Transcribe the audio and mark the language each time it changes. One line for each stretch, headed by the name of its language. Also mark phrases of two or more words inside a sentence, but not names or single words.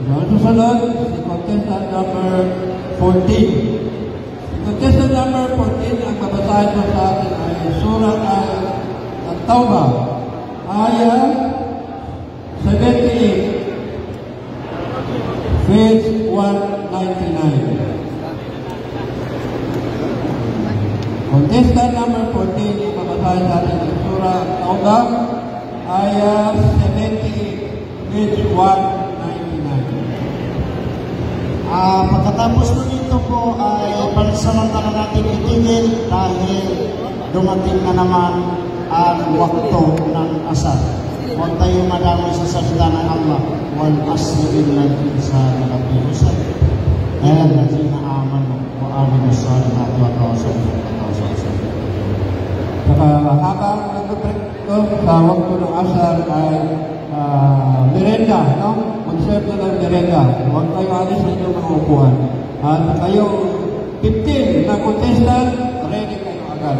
Filipino: So, ang susunod, si
English: contestant number
Filipino: 14. Si
English: contestant number
Filipino: 14, ang babasahin po sa atin ay Surat At-Tawbah, ayah 78, page 199.
English: Contestant number 14,
Filipino: babasahin sa atin ang Surah At-Tawbah, ayah 78, page 199. Pagkatapos po nito po ay pansamantala natin itigil dahil dumating na naman ang wakto ng asar. Huwag tayo madami sa salita ng Allah.
Arabic: والعصر إن الإنسان لفي خسر الذين آمنوا وعملوا الصالحات وتواصوا بالحق.
Filipino: Saka habang nag-break ko sa wakto ng asar ay merenda, no? Concept na ng merenda. Huwag kayo alis sa inyong mga upuan. At kayong 15 na contestant, ready kayo agad.